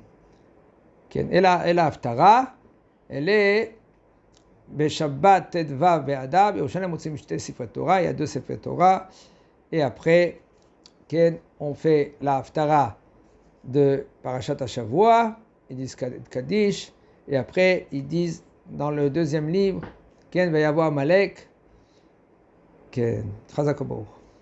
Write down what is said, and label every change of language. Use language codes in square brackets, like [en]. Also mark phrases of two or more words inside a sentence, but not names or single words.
[fr] Et la Haftara, elle est [he] בשבת ט"ו באדר, ירושלים מוציאים שתי ספרי תורה, [fr] il y a 2 [he] ספרי תורה. [fr] Et après, on fait la Haftara de [he] פרשת השבוע, [fr] ils disent Kaddish, et après ils disent dans le deuxième livre, [he] כן, ויבוא עמלק, כן, חזק וברוך.